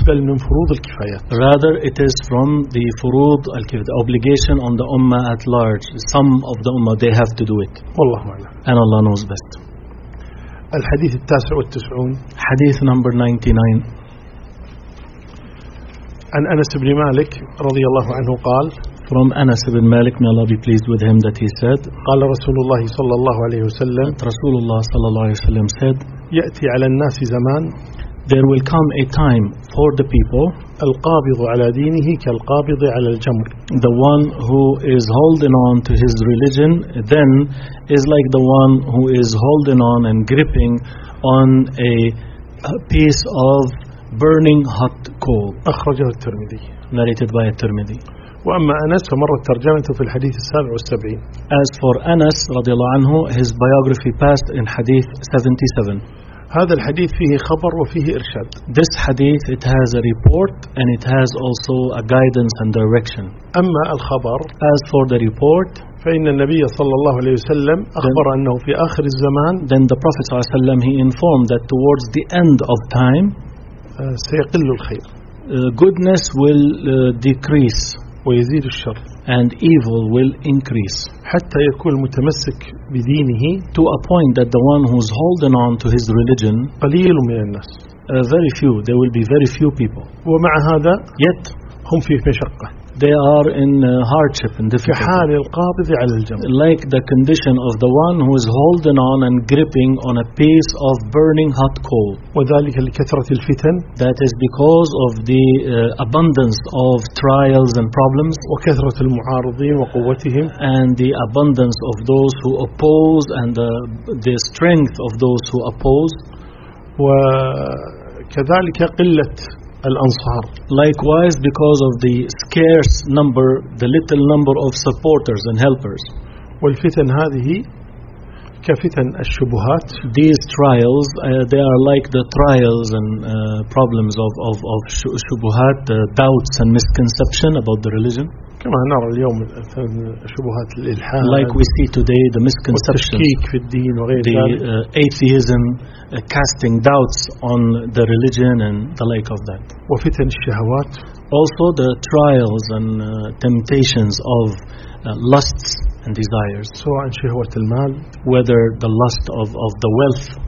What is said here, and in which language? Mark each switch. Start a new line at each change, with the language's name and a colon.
Arabic: بل من فروض الكفاية
English: rather it is from the فروض الكفاية the obligation on the ummah at large some of the ummah they have to do it
Arabic: والله أعلم
English: and Allah knows best
Arabic: الحديث 99
English: حديث number 99
Arabic: عن أنس بن مالك رضي الله عنه قال
English: From Anas ibn Malik, may Allah be pleased with him, that he said,
Arabic: قال رسول الله صلى الله عليه وسلم رسول الله صلى الله عليه وسلم
English: said,
Arabic: يأتي على الناس زمان
English: There will come a time for the people
Arabic: القابض على دينه كالقابض على الجمر
English: The one who is holding on to his religion then is like the one who is holding on and gripping on a piece of burning hot coal
Arabic: أخرجه الترمذي
English: narrated by الترمذي
Arabic: وأما أنس فمرت ترجمته في الحديث 77
English: As for Anas
Arabic: رضي الله عنه
English: his biography passed in حديث 77
Arabic: هذا الحديث فيه خبر وفيه إرشاد
English: This hadith it has a report and it has also a guidance and direction
Arabic: أما الخبر
English: As for the report
Arabic: فإن النبي صلى الله عليه وسلم أخبر أنه في آخر الزمان
English: Then the Prophet
Arabic: صلى الله عليه وسلم
English: he informed that towards the end of time
Arabic: سيقل الخير
English: goodness will decrease
Arabic: ويزيد الشر
English: and evil will increase
Arabic: حتى يكون متمسك بدينه
English: to a point that the one who's holding on to his religion
Arabic: قليل من الناس
English: very few there will be very few people
Arabic: ومع هذا
English: yet
Arabic: هم في مشقة
English: they are in hardship and difficulty
Arabic: كحال القابض على الجمر
English: like the condition of the one who is holding on and gripping on a piece of burning hot coal
Arabic: وذلك لكثرة الفتن
English: that is because of the abundance of trials and problems
Arabic: وكثرة المعارضين وقوتهم
English: and the abundance of those who oppose and the strength of those who oppose
Arabic: وكذلك قلة الأنصار.
English: Likewise, because of the scarce number, the little number of supporters and helpers.
Arabic: والفتن هذه كفتن الشبهات.
English: These trials, they are like the trials and problems of شبهات, doubts and misconception about the religion.
Arabic: كما نرى اليوم شبهات الإلحاد.
English: Like we see today the misconception.
Arabic: والتشكيك في الدين وغير ذلك.
English: The atheism. Casting doubts on the religion and the like of that.
Arabic: وفتن الشهوات.
English: Also the trials and temptations of lusts and desires.
Arabic: سواء شهوة المال.
English: Whether the lust of the wealth.